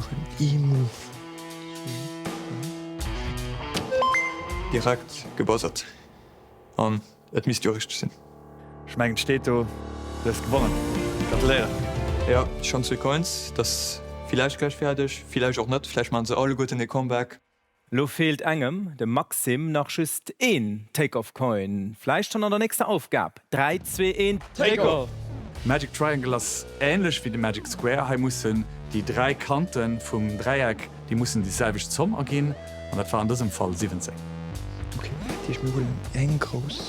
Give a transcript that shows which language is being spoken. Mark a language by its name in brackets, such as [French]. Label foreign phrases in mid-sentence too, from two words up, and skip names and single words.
[German] E-Move. Direkt gebuzzert. Und das müsste ja richtig sein. Schmeckend steht du hast gewonnen. Gratuliere. Ja, schon 2 Coins, das vielleicht gleich fertig, vielleicht auch nicht, vielleicht machen sie alle gut in den Comeback. [Luxembourgish] Lo fehlt engem de Maxim nach schüst 1 Take-off-Coin. [German] Fleisch schon an der nächste Aufgabe. 3, 2, 1 Take-off! Magic Triangle ist ähnlich wie die Magic Square. Hier müssen die 3 Kanten vom Dreieck, die müssen dieselbe Summe ergehen. Und das war in diesem Fall 17. Okay, die ist mir wohl eng groß.